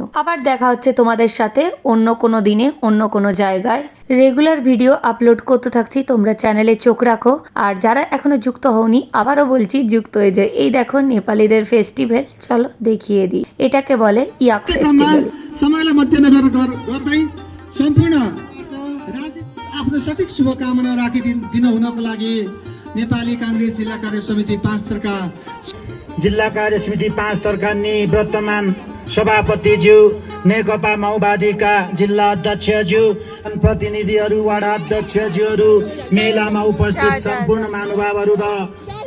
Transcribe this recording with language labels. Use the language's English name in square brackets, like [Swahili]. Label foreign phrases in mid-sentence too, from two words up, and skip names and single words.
[Bangla] আবার দেখা হচ্ছে তোমাদের সাথে অন্য কোনো দিনে অন্য কোনো জায়গায়। [English] regular video upload [Bangla] করতে থাকছি, তোমরা চ্যানেলে চোখ রাখো। আর যারা এখনো যুক্ত হওনি আবারও বলছি যুক্ত হয়ে যায়। এই দেখো নেপালিদের ফেস্টিভ্যাল, চলো দেখিয়ে দিই। এটাকে বলে ইয়াক ফেস্টিভ্যাল। [Nepali] समयलाई मध्यनजर गर्दै सम्पूर्ण आफ्नो सठिक शुभकामना राखिदिन हुनको लागि नेपाली कांग्रेस जिल्ला कार्य समिति 5 तर्का जिल्ला कार्य समिति 5 तर्का वर्तमान सभापतिज्यू, नेकपा माओवादीका जिल्ला अध्यक्षज्यू, प्रतिनिधिहरू, वडा अध्यक्षज्यूहरू, मेलामा उपस्थित सम्पूर्ण महानुभावहरू र